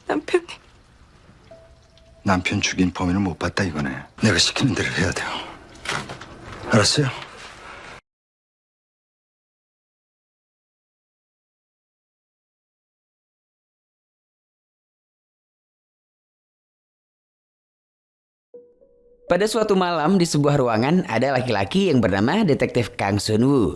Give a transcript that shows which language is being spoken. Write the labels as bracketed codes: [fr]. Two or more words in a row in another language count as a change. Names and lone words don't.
[ko] 남편이 남편 죽인 범인을 못 봤다 이거네. 내가 시키는 대로 해야 돼요. 알았어요? [id] Pada suatu malam di sebuah ruangan ada laki-laki yang bernama Detektif Kang Sun-woo.